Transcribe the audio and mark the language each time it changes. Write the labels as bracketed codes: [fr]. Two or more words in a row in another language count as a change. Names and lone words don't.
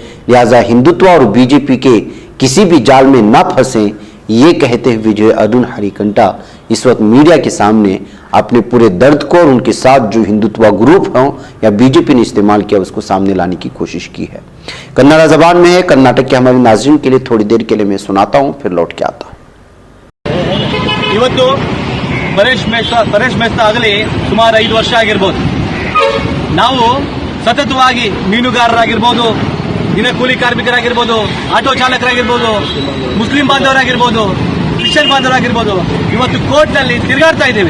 [ur] لہٰذا ہندوتوا اور بی جے پی کے کسی بھی جال میں نہ پھنسیں، یہ کہتے ہوئے جو ہے ارجن ہریکنٹا اس وقت میڈیا کے سامنے اپنے پورے درد کو اور ان کے ساتھ جو ہندوتوا گروپ ہوں یا بی جے پی نے استعمال کیا اس کو سامنے لانے کی کوشش کی ہے۔ کنڑا زبان میں ہے، کرناٹک کے ہمارے ناظرین کے لیے تھوڑی دیر کے لیے میں سناتا ہوں، پھر لوٹ کے آتا ہوں۔ [kn] ಇವತ್ತು ಪರೇಶ್ ಮೇಸ್ತಾ ಆಗಲಿ ಸುಮಾರು 5 ವರ್ಷ ಆಗಿರ್ಬೋದು, ನಾವು ಸತತವಾಗಿ ಮೀನುಗಾರರಾಗಿರ್ಬೋದು, ದಿನಕೂಲಿ ಕಾರ್ಮಿಕರಾಗಿರ್ಬೋದು, ಆಟೋ ಚಾಲಕರಾಗಿರ್ಬೋದು, ಮುಸ್ಲಿಂ ಬಾಂಧವರಾಗಿರ್ಬೋದು, ಕ್ರಿಶ್ಚಿಯನ್ ಬಾಂಧವರಾಗಿರ್ಬೋದು, ಇವತ್ತು ಕೋರ್ಟ್ನಲ್ಲಿ ತಿರುಗಾಡ್ತಾ ಇದ್ದೇವೆ।